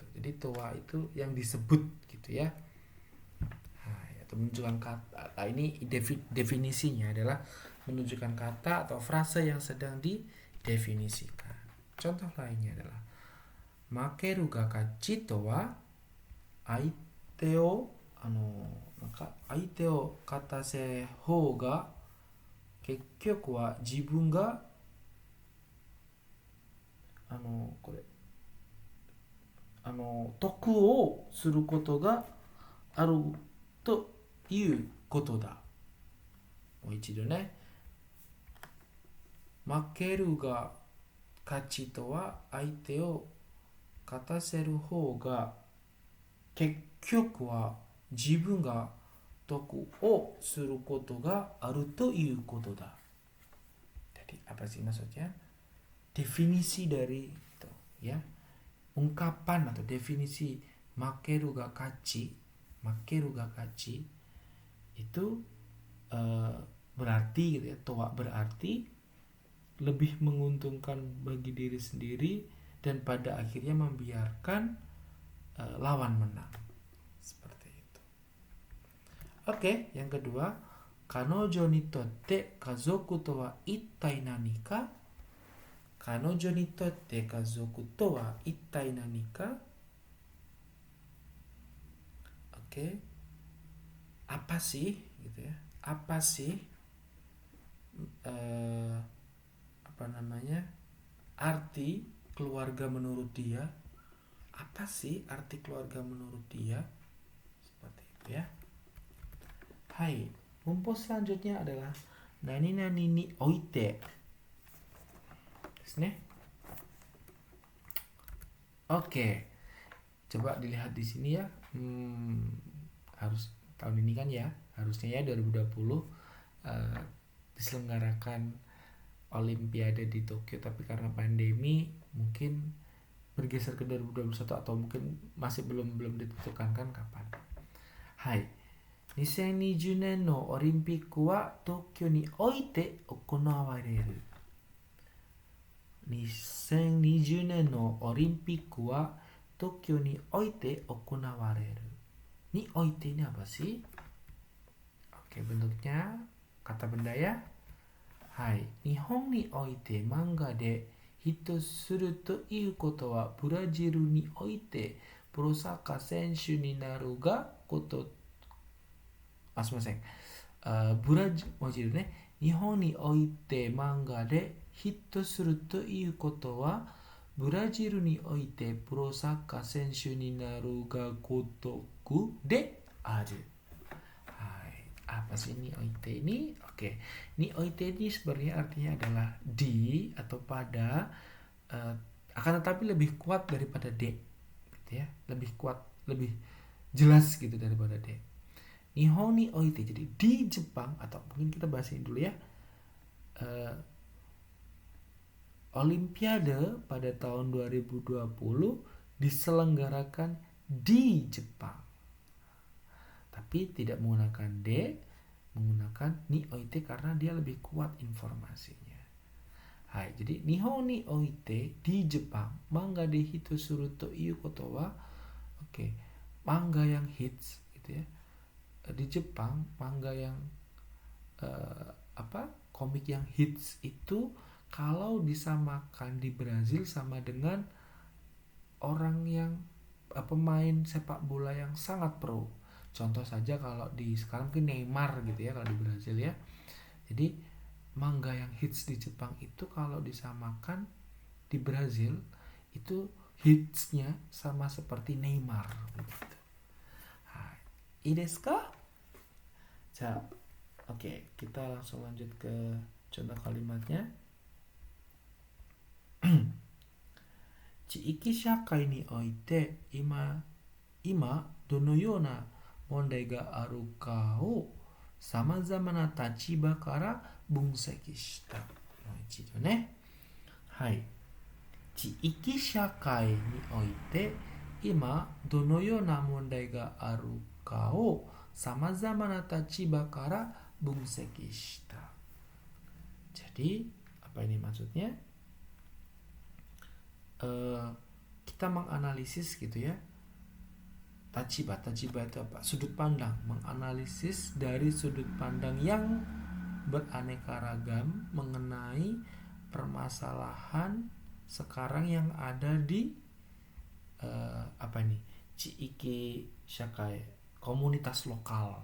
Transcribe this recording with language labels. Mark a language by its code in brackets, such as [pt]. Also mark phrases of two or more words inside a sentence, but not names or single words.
[id] Jadi towa itu yang disebut gitu ya. Nah, atau menunjukkan kata. Nah, ini definisinya adalah menunjukkan kata atau frase yang sedang didefinisikan. [ja] Contoh lainnya adalah 負けるが勝ちとは相手を勝たせる方が結局は自分が得をすることがあるということだ. もう一度ね。負けるが勝ちとは相手を勝たせる方が結局は自分が得をすることがあるということだ。 [id] Jadi apa sih maksudnya? Definisi dari itu ya. Ungkapan atau definisi [ja] 負けるが勝ち [id] itu berarti gitu ya. Towa berarti lebih menguntungkan bagi diri sendiri dan pada akhirnya membiarkan lawan menang. Seperti itu. Oke, yang kedua, [ja] 彼女にとって家族とはいったい何か? 彼女にとって家族とはいったい何か? [id] Oke. Apa sih gitu ya? Apa sih arti keluarga menurut dia? Apa sih arti keluarga menurut dia? Seperti itu ya. Hai, bumbu selanjutnya adalah [ja] 何々において. ですね. [id] Oke. Coba dilihat di sini ya. Harus tahun ini kan ya, harusnya ya 2020 diselenggarakan Olimpiade di Tokyo, tapi karena pandemi mungkin bergeser ke 2021 atau mungkin masih belum ditentukan kan kapan. Hai. [ja] 2020 年のオリンピックは東京において行われる。 2020年のオリンピックは東京において行われる. において [id] ini apa sih? Oke, bentuknya kata benda ya. Hai, [ja] 日本において漫画でヒットするということはブラジルにおいてプロサッカー選手になるがこと. Sumimasen. ブラジルね. 日本において漫画でヒットするということはブラジルにおいてプロサッカー選手になるがことくである. [id] Apa sih ni oite ini? Oke, [ja] において [id] ini sebenarnya artinya adalah di atau pada, akan tetapi lebih kuat daripada de, gitu ya, lebih kuat, lebih jelas gitu daripada de. [ja] Nihon ni oite, [id] jadi di Jepang, atau mungkin kita bahasin dulu ya, Olimpiade pada tahun 2020 diselenggarakan di Jepang. Tapi tidak menggunakan de, menggunakan [ja] において [id] karena dia lebih kuat informasinya. Hai, jadi [ja] 日本において [id] di Jepang, [ja] 漫画でヒットするということは, [id] oke, manga yang hits gitu ya. Di Jepang, manga yang komik yang hits itu kalau disamakan di Brazil sama dengan orang yang pemain sepak bola yang sangat pro. Contoh saja kalau di sekarang mungkin Neymar gitu ya kalau di Brazil ya. Jadi manga yang hits di Jepang itu kalau disamakan di Brazil itu hitsnya sama seperti Neymar gitu. [ja] いいですか? [id] Oke, kita langsung lanjut ke contoh kalimatnya. [ja] 地域社会において今どのような問題があるかを様々な立場から分析した. 一度ね。はい. 地域社会において今どのような問題があるかを様々な立場から分析した. [id] Jadi, apa ini maksudnya? Kita menganalisis gitu ya. Tachiba itu apa? Sudut pandang, menganalisis dari sudut pandang yang beraneka ragam mengenai permasalahan sekarang yang ada di [ja] 地域社会, [id] komunitas lokal.